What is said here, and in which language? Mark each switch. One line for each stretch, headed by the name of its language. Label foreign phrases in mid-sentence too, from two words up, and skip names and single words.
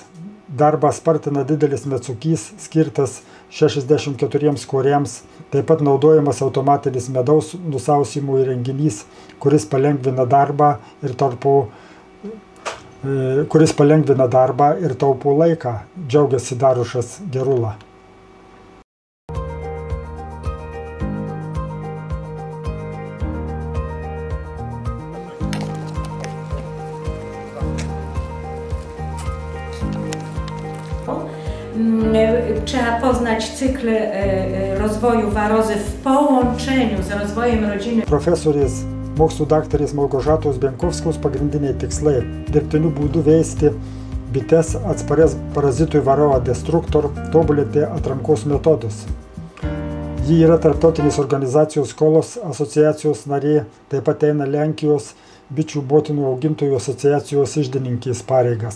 Lithuanian: Darbą spartina didelis metsukys, skirtas 64 koriams, taip pat naudojamas automatinis medaus nusausimo įrenginys, kuris palengvina darbą ir taupo laiką, džiaugiasi Dariušas Gerula.
Polish: Trzeba poznać cykl rozwoju warozy w połączeniu z rozwojem rodziny.
Lithuanian: Profesorės mokslų daktarės Malgožatos Benkovskos pagrindiniai tikslai – dirbtiniu būdu veisti bites atsparias parazitui Varroa destructor, tobulinti atrankos metodus. Ji yra tarptautinės organizacijos Skolos asociacijos narė, taip pat eina Lenkijos bičių motinų augintojų asociacijos iždininkės pareigas.